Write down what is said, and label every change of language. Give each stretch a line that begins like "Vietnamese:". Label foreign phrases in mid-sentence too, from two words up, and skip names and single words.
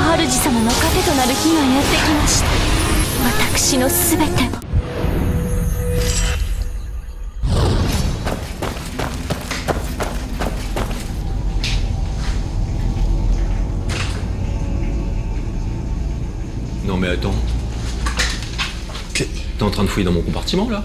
Japanese: 司様の糧となる日がやってきました。私のすべてを。
French: Non mais attends. T'es en train de fouiller dans mon compartiment là?